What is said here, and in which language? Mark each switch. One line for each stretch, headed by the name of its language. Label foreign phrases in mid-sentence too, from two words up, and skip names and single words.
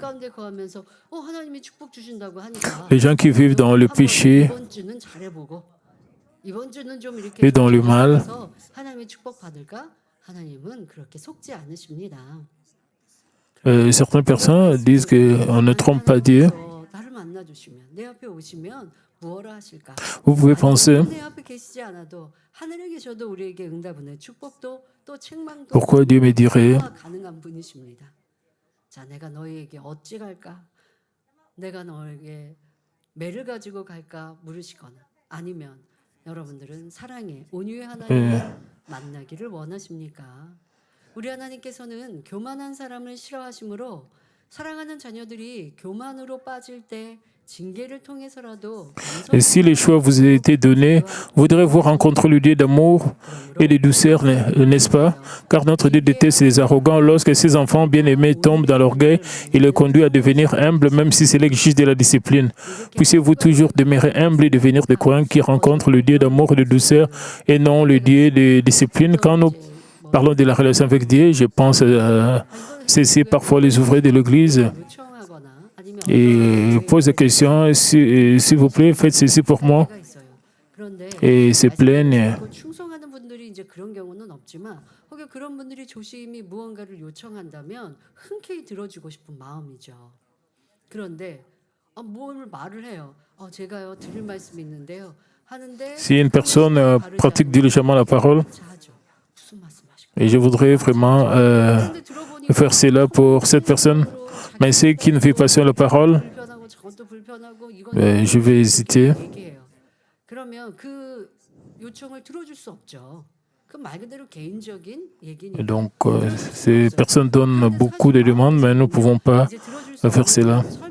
French: Les gens qui vivent dans le péché et dans le mal, certaines personnes disent qu'on ne trompe pas Dieu. Vous pouvez penser, pourquoi Dieu me dirait
Korean: 우리 하나님께서는 교만한 사람을 싫어하심으로 사랑하는 자녀들이 교만으로 빠질 때 징계를 통해서라도
French: et si le choix vous a été donné, vous devrez rencontrer le Dieu d'amour et de douceur, n'est-ce pas? Car notre Dieu déteste les arrogants. Lorsque ses enfants bien-aimés tombent dans l'orgueil, il les conduit à devenir humbles, même si cela exige de la discipline. Puissiez-vous toujours demeurer humble et devenir des croyants qui rencontrent le Dieu d'amour et de douceur et non le Dieu de discipline. Quand nous parlons de la relation avec Dieu, je pense à cesser parfois les ouvriers de l'Église et pose la question, s'il vous plaît, faites ceci pour moi, et se plaignent.
Korean: 그런 분들이 조심히 무언가를 요청한다면 흔쾌히 들어주고 싶은 마음이죠. 그런데 뭘 말을 해요. 제가요 드릴 말씀이 있는데요. 하는데
French: Si une personne pratique diligemment la parole, et je voudrais vraiment faire cela pour cette personne, mais ceux qui ne vivent pas sur la parole, je vais hésiter. Et donc, ces personnes donnent beaucoup de demandes, mais nous ne pouvons pas faire cela.